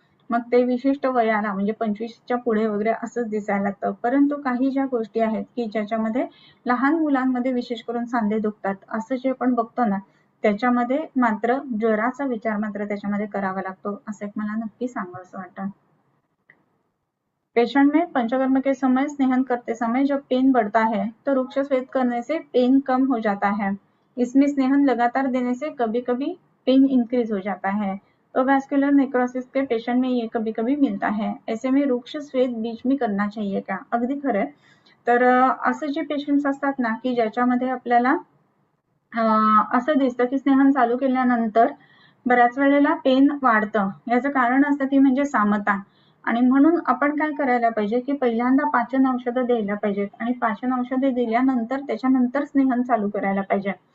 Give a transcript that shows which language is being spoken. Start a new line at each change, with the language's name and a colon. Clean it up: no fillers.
Marathi: मग ते विशिष्ट वयाला म्हणजे 25च्या पुढे वगैरे असंच दिसायला लागतं. परंतु काही ज्या गोष्टी आहेत की ज्याच्यामध्ये लहान मुलांमध्ये विशेष करून सांधे दुखतात असं जे आपण बघतो ना, त्याच्यामध्ये मात्र ज्वराचा विचार मात्र त्याच्यामध्ये करावा लागतो असं एक मला नक्की सांगावंसं वाटतं.
Hindi: पेशेंट में पंचकर्म के समय स्नेहन करते समय जब पेन बढ़ता है तो रुक्ष स्वेद करने से पेन कम हो जाता है। इसमें स्नेहन लगातार देने से कभी कभी पेन इंक्रीज हो जाता है। तो वैस्कुलर नेक्रोसिस के पेशेंट में ये कभी कभी मिलता है। ऐसे में रुक्ष स्वेद बीच में करना चाहिए का?
Marathi: अगदी खरं. तर असं जे पेशंट्स असतात ना की ज्याच्यामध्ये आपल्याला असं दिसतं की स्नेहन चालू केल्यानंतर बऱ्याच वेळेला पेन वाढतं. याचं कारण असतं ती म्हणजे सामता. आणि म्हणून आपण काय करायला पाहिजे की पहिल्यांदा पाचन औषधं द्यायला पाहिजेत आणि पाचन औषधे दिल्यानंतर त्याच्यानंतर स्नेहन चालू करायला पाहिजे.